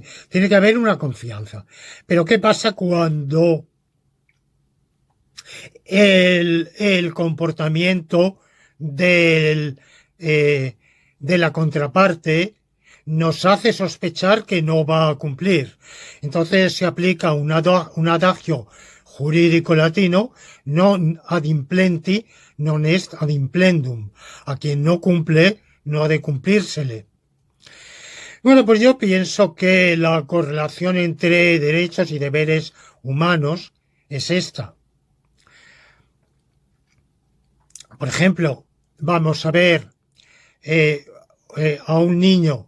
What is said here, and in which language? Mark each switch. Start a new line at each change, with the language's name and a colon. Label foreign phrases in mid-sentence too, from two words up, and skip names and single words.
Spanish: Tiene que haber una confianza. Pero ¿qué pasa cuando el comportamiento de la contraparte nos hace sospechar que no va a cumplir? Entonces se aplica un adagio jurídico latino:
Latin: non ad implenti non est ad implendum.
Spanish: A quien no cumple no ha de cumplírsele. Bueno, pues yo pienso que la correlación entre derechos y deberes humanos es esta. Por ejemplo, vamos a ver a un niño.